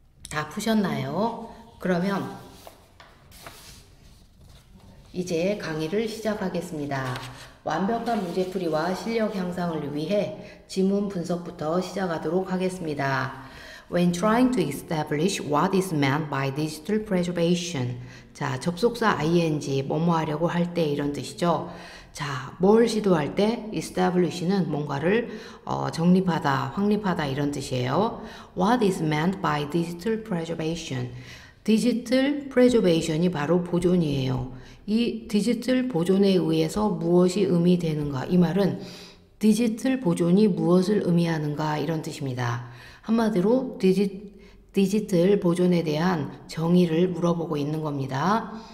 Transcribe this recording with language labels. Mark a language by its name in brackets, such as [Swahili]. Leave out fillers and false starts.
[Korean] 다 푸셨나요? 그러면 이제 강의를 시작하겠습니다. 완벽한 문제풀이와 실력 향상을 위해 지문 분석부터 시작하도록 하겠습니다. [English] When trying to establish what is meant by digital preservation. [Korean] 자, 접속사 ing, 뭐뭐 하려고 할 때 이런 뜻이죠. 자, 뭘 시도할 때 establish는 뭔가를 정립하다, 확립하다 이런 뜻이에요. [English] What is meant by digital preservation? [Korean] 디지털 프레저베이션이 바로 보존이에요. 이 디지털 보존에 의해서 무엇이 의미되는가? 이 말은 디지털 보존이 무엇을 의미하는가? 이런 뜻입니다. 한마디로 디지털 보존에 대한 정의를 물어보고 있는 겁니다.